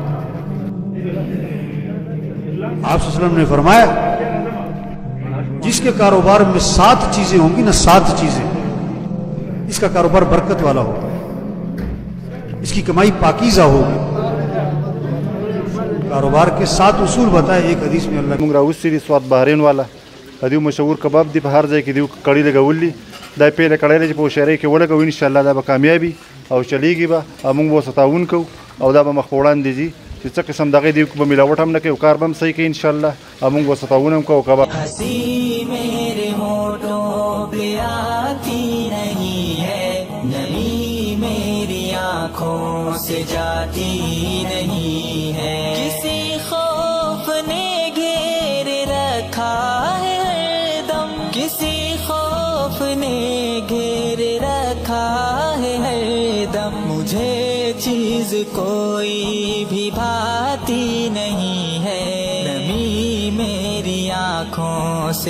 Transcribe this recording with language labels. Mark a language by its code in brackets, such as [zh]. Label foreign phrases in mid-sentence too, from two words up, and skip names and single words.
[ur] آپ صلی اللہ نے فرمایا جس کے کاروبار میں 7 چیزیں ہوں گی نا 7 چیزیں اس کا کاروبار برکت والا ہوگا اس کی کمائی پاکیزہ ہوگی کاروبار کے 7 اصول بتائے ایک حدیث میں اللہ [ps] موږ راوستي سواد بحرین والا دیو مشهور کباب دی په هر ځای کې دیو کړي لګولي دا پیله کړي چې په شهري کې ولګو [ar] ان شاء الله [ps] دا به کامیابی او چلیږي به موږ به ستاون کو او دا به مخوړان دي چې څه قسم دغه دی په ملاوټ هم نه کوي کار به هم صحیح کوي [ar] ان شاء الله [ps] موږ به ستاون هم کو کباب [ur] ہنسی میرے ہونٹوں پہ آتی نہیں ہے نمی میری آنکھوں سے جاتی نہیں ہے کسی خوف نے گھیر رکھا ہے ہر دم کسی خوف نے گھیر رکھا ہے ہر دم مجھے چیز کوئی بھی بھاتی نہیں ہے نمی میری آنکھوں سے